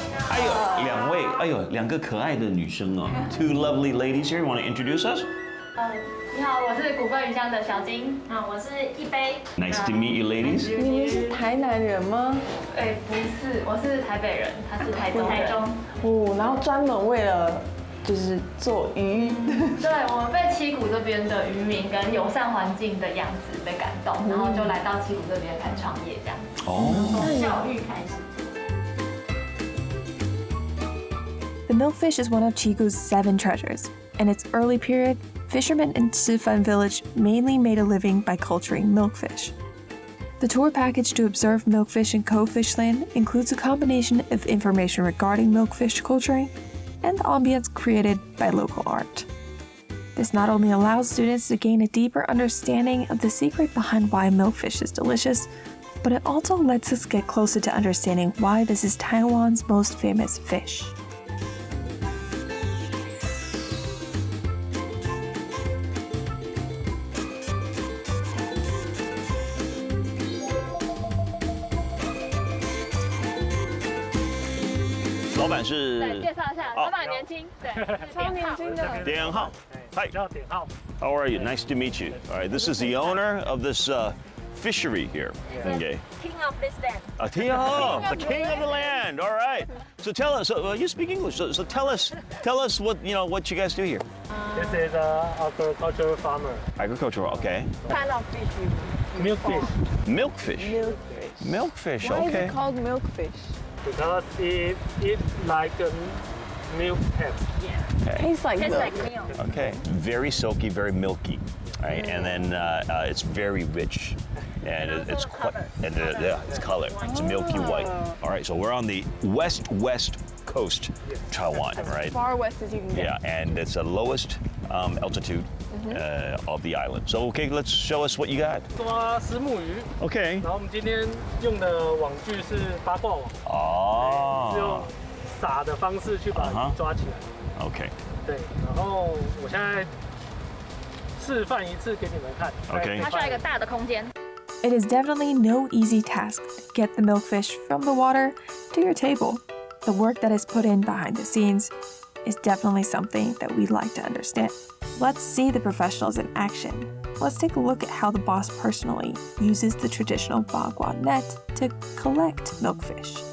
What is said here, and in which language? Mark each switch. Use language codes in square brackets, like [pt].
[zh] 哎呦，两位，哎呦，两个可爱的女生哦。 [en] Two lovely ladies here. You want to introduce us? [zh] 你好，我是古桂鱼香的小金。我是一杯。 [en] Nice to meet you, ladies. [zh] 你们是台南人吗？哎，不是，我是台北人，他是台中人。台中。哦，然后专门为了就是做鱼。对，我们被七股这边的渔民跟友善环境的样子被感动，然后就来到七股这边开始创业这样子。从教育开始。 [en] The milkfish is one of Chiku's 7 treasures. In its early period, fishermen in Shifen village mainly made a living by culturing milkfish. The tour package to observe milkfish in Cofish Land includes a combination of information regarding milkfish culturing and the ambience created by local art. This not only allows students to gain a deeper understanding of the secret behind why milkfish is delicious, but it also lets us get closer to understanding why this is Taiwan's most famous fish. [zh] 对，介绍一下，老板年轻，对，超年轻的。点浩 Hi. 叫点浩。 [en] How are you? Nice to meet you. All right, this is the owner of this fishery here. Okay. King of this land. The king of the land. All right. So tell us. You speak English. So tell us what what you guys do here. This is a agricultural farmer. Agricultural. Okay. What kind of fish you Milkfish. Milkfish. Milkfish. Milkfish. Why is Okay. it called milkfish? Because it like milk taste. Tastes like Tastes milk. like milk. Okay. Very silky, very milky. Right, and then it's very rich, and it's quite, and yeah, it's color. It's milky white. All right, so we're on the west coast, Taiwan, right? Far west as you can get. Yeah, and it's the lowest altitude of the island. So okay, let's show us what you got. [zh] 抓石目鱼， [en] Okay. [zh] 然后我们今天用的网具是八卦网，是用 [en] Oh. [zh] 撒的方式去把鱼抓起来。 [en] Okay. [zh] 对，然后我现在示范一次给你们看。 [en] Okay. [zh] 它需要一个大的空间。 [en] It is definitely no easy task to get the milkfish from the water to your table. The work that is put in behind the scenes is definitely something that we'd like to understand. Let's see the professionals in action. Let's take a look at how the boss personally uses the traditional bagua net to collect milkfish.